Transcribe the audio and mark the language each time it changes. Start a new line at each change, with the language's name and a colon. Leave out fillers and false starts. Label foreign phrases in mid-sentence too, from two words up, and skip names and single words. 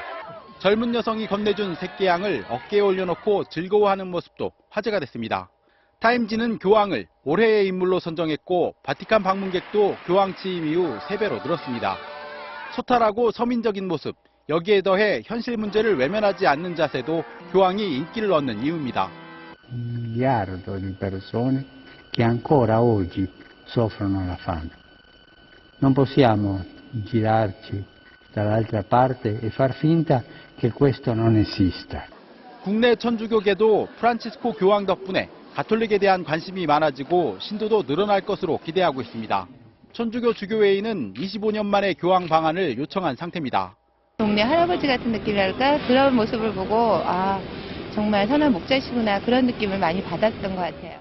Korean: 젊은 여성이 건네준 새끼양을 어깨에 올려놓고 즐거워하는 모습도 화제가 됐습니다. 타임지는 교황을 올해의 인물로 선정했고 바티칸 방문객도 교황 취임 이후 3배로 늘었습니다. 소탈하고 서민적인 모습, 여기에 더해 현실 문제를 외면하지 않는 자세도 교황이 인기를 얻는 이유입니다.
Italian: Miliardo di persone che ancora oggi soffrono la fame. Non possiamo girarci dall'altra parte e far finta che questo non esista.
Korean: 국내 천주교계도 프란치스코 교황 덕분에 가톨릭에 대한 관심이 많아지고 신도도 늘어날 것으로 기대하고 있습니다. 천주교 주교회의는 25년 만에 교황 방한을 요청한 상태입니다. 동네 할아버지 같은 느낌이랄까 그런 모습을 보고 정말 선한 목자시구나 그런 느낌을 많이 받았던 것 같아요.